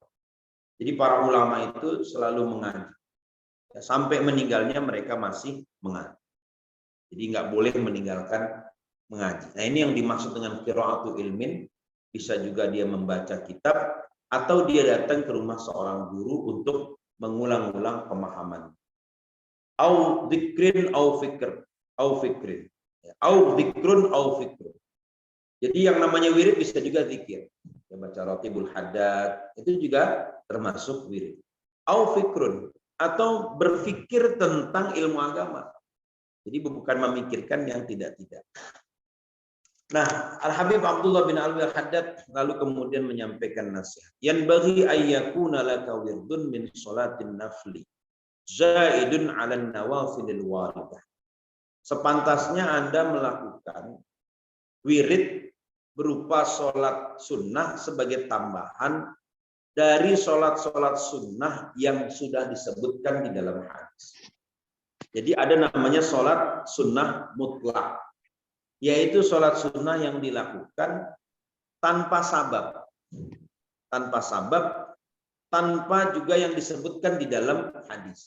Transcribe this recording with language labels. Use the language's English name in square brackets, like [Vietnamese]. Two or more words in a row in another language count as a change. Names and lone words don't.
[Indonesian] Jadi para ulama itu selalu mengaji. Sampai meninggalnya mereka masih mengaji. Jadi nggak boleh meninggalkan mengaji. Nah, ini yang dimaksud dengan [Arabic] قراءة علم. [Indonesian] Bisa juga dia membaca kitab atau dia datang ke rumah seorang guru untuk mengulang-ulang pemahaman. [Arabic] أو ذكر أو فكر أو فكر. أو ذكر أو فكر. [Indonesian] Jadi yang namanya wirid bisa juga zikir. Ya, baca Ratibul Haddad itu juga termasuk wirid. [Arabic] أو فكر, [Indonesian] atau berpikir tentang ilmu agama. Jadi bukan memikirkan yang tidak-tidak. Nah, Al-Habib Abdullah bin Alwi Al-Haddad lalu kemudian menyampaikan nasihat. [Arabic] ينبغي أن يكون لك ورد من صلاة النفل زائد على النوافل الواردة. [Indonesian] Sepantasnya Anda melakukan wirid berupa sholat sunnah sebagai tambahan dari sholat-sholat sunnah yang sudah disebutkan di dalam hadis. Jadi ada namanya sholat sunnah mutlak, yaitu sholat sunnah yang dilakukan tanpa sabab, tanpa juga yang disebutkan di dalam hadis.